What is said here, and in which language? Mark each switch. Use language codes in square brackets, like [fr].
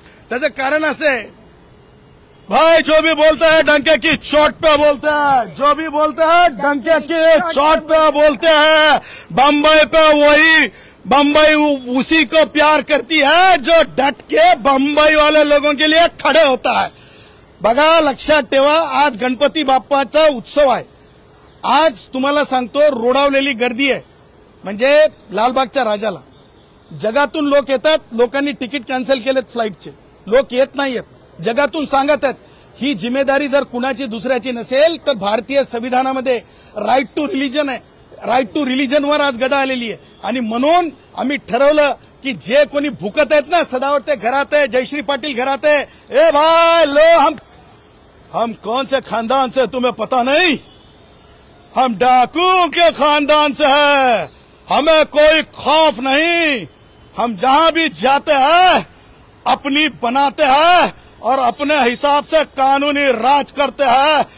[mr] त्याचं कारण असं आहे, [hi] भाई जो भी बोलता है डंके की चोट पे बोलता है, जो भी बोलता है डंके की चोट पे बोलते हैं. बम्बई पे वही, बम्बई उसी को प्यार करती है जो डट के बम्बई वाले लोगों के लिए खड़े होता है. [mr] बघा, लक्षात ठेवा, आज गणपती बाप्पाचा उत्सव आहे. आज तुम्हाला सांगतो रोडावलेली गर्दी आहे, म्हणजे लालबागच्या राजाला. जगातून लोक येतात, लोकांनी तिकीट कॅन्सल केलेत फ्लाईटचे, लोक येत नाहीयेत, जगातून सांगत आहेत. ही जिम्मेदारी जर कुणाची दुसऱ्याची नसेल तर भारतीय संविधानामध्ये राईट टू रिलीजन आहे, राईट टू रिलीजनवर आज गदा आलेली आहे. आणि म्हणून आम्ही ठरवलं की जे कोणी भुकत आहेत ना, सदावते घरात आहे, [hi] जयश्री पाटील घरात आहे, ए भाई लो, हम कौन से खानदान से तुम्हें पता नहीं, हम डाकू के खानदान से है, हमें कोई खौफ नहीं, हम जहां भी जाते हैं अपनी बनाते हैं और अपने हिसाब से कानूनी राज करते हैं.